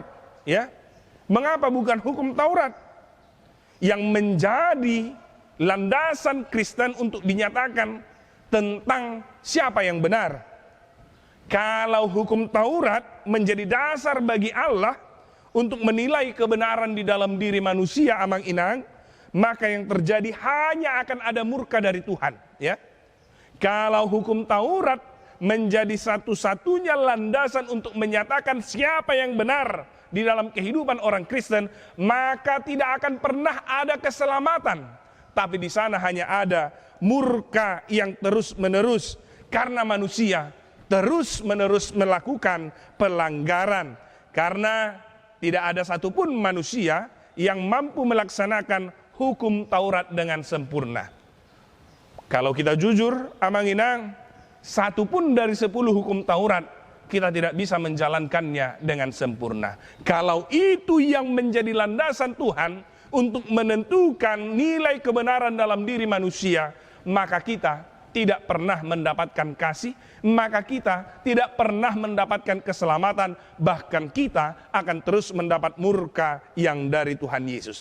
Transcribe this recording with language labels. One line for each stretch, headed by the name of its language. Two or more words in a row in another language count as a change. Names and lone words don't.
Indonesian: Ya, mengapa bukan hukum Taurat yang menjadi landasan Kristen untuk dinyatakan tentang siapa yang benar? Kalau hukum Taurat menjadi dasar bagi Allah untuk menilai kebenaran di dalam diri manusia,
Batak Toba: amang inang,
Indonesian: maka yang terjadi hanya akan ada murka dari Tuhan. Ya, kalau hukum Taurat menjadi satu-satunya landasan untuk menyatakan siapa yang benar di dalam kehidupan orang Kristen, maka tidak akan pernah ada keselamatan. Tapi di sana hanya ada murka yang terus-menerus karena manusia terus-menerus melakukan pelanggaran. Karena tidak ada satupun manusia yang mampu melaksanakan hukum Taurat dengan sempurna. Kalau kita jujur,
Batak Toba: amang inang,
Indonesian: satu pun dari 10 hukum Taurat kita tidak bisa menjalankannya dengan sempurna. Kalau itu yang menjadi landasan Tuhan untuk menentukan nilai kebenaran dalam diri manusia, maka kita tidak pernah mendapatkan kasih, maka kita tidak pernah mendapatkan keselamatan, bahkan kita akan terus mendapat murka yang dari Tuhan Yesus.